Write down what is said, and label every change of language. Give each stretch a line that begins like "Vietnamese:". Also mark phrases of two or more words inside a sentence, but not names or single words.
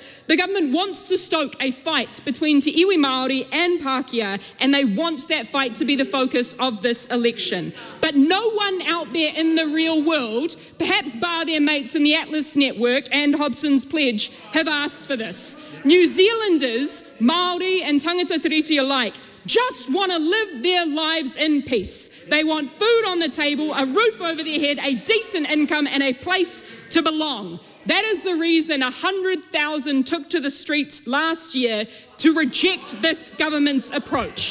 English: The government wants to stoke a fight between Te Iwi Māori and Pākehā, and they want that fight to be the focus of this election. But no one out there in the real world, perhaps bar their mates in the Atlas Network and Hobson's Pledge, have asked for this. New Zealanders, Māori and
Māori: tangata tiriti
English: alike, just want to live their lives in peace. They want food on the table, a roof over their head, a decent income, and a place to belong. That is the reason 100,000 took to the streets last year to reject this government's approach.